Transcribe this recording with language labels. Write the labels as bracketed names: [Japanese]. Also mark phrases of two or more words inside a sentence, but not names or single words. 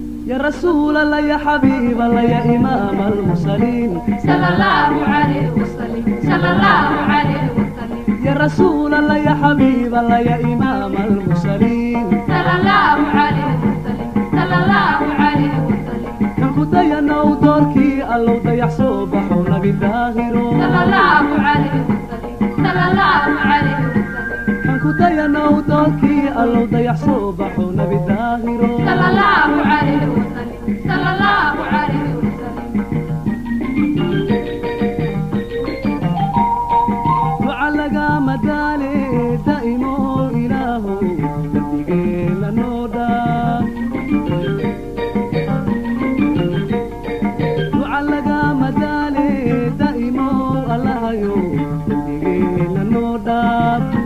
[Arabic] يا رسول الله، يا حبيب الله، يا إمام المرسلين. صلى الله عليه وسلم. صلى الله عليه وسلم. يا رسول الله، يا حبيب الله، يا إمام المرسلين. صلى الله عليه وسلم. صلى الله عليه وسلم. [Somali] Kan ku dayanow doorkii Allow dayax soo baxo Nabi Daahiro. [Arabic] صلى الله عليه وسلم. صلى الله عليه وسلم. [Somali] Kan ku dayanow doorkii Allow dayax soo baxo Nabi Daahiro. [Arabic] صلى الله عليه وسلم. صلى الله عليه وسلم. [Somali] Duca lagama daale, daa'imo Ilaahow, qalbigeena noo dhaaf. Duca lagama daale, daa'imo Allahayow, qalbigeena noo dhaaf.